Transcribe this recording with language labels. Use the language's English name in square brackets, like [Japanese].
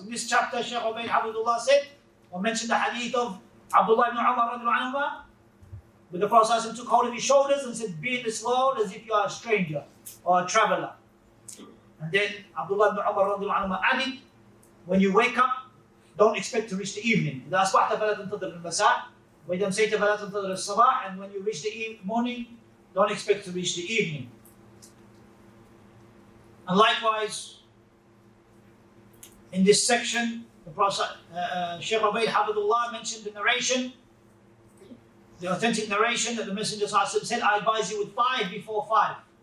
[English] In this chapter, Shaykh Ubayd Abdullah said, or mentioned the hadith of Abdullah ibn Umar radiallahu anhu, where the Prophet took hold of his shoulders and said, be in this world as if you are a stranger or a traveler. And then Abdullah ibn Umar radiallahu anhu added, when you wake up, don't expect to reach the evening. [Arabic] إذا أصبحت فلا تنتظر المساء وإذا أمسيت فلا تنتظر الصباح. [English] And when you reach the morning, don't expect to reach the evening. And likewise, in this section, the Prophet Shaykh Ubayd Hafidullah mentioned the narration, the authentic narration that the Messenger said, I advise you with 5 before 5.